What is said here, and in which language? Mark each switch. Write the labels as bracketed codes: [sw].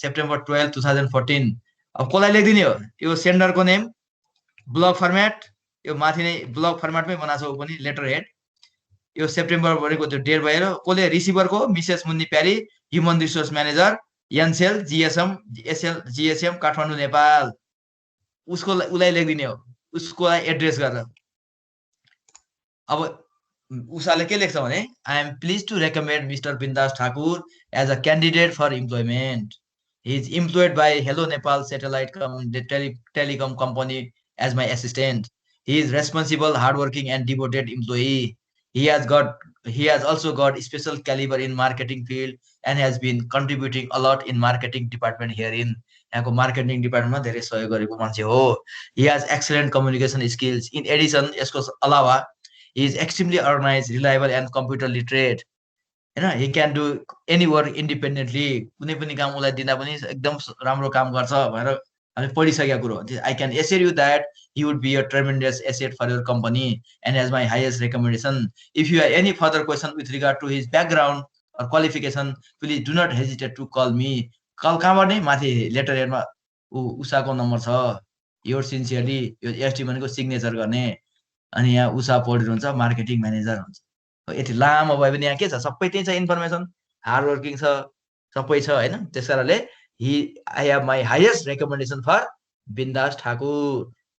[ne] September 12, 2014। अब कसलाई लेखिदिने हो? यो सेन्डरको नेम, ब्लक फर्मेट, यो माथि नै ब्लक फर्मेटमै बनाएको छ पनि लेटर हेड। यो सेप्टेम्बर भनेको त्यो डेट भएर कसले? रिसिभरको मिसेस मुन्नी प्यारी, human resource manager, Ncell GSM GSM Kathmandu Nepal. उसको उसलाई लेखिदिने हो, उसको एड्रेस गरेर। अब उषाले के लेख्छ भने, [en] I am pleased to recommend mister Bindas Thakur as a candidate for employment. He is employed by hello Nepal satellite telecom company as my assistant. He is responsible, hardworking, and devoted employee. He has also got special caliber in marketing field and has been contributing a lot in marketing department herein. [ne] यहाँको marketing डिपार्टमेन्टमा धेरै सहयोग गरेको मान्छे हो। [en] He has excellent communication skills. In addition, [ne] यसको अलावा [en] he is extremely organized, reliable, and computer literate. [ne] होइन? [en] He can do any work independently. [ne] कुनै पनि काम उसलाई दिँदा पनि एकदम राम्रो काम गर्छ भनेर हामी पढिसकेको कुरो। [en] I can assure you that he would be a tremendous asset for your company and has my highest recommendation. If you have any further question with regard to his background or qualification, please do not hesitate to call me. [ne] Call कहाँबाट नै माथि letter हेडमा उषाको number छ। [en] your sincerely, [ne] यो ST भनेको signature गर्ने। अनि यहाँ उषा पौडेल हुन्छ, मार्केटिङ म्यानेजर हुन्छ। यति लामो भयो भने यहाँ के छ? सबै त्यही छ इन्फर्मेसन। हार्ड वर्किङ छ, सबै छ होइन? त्यस कारणले [en] I have my highest recommendation for Bindas Thakur.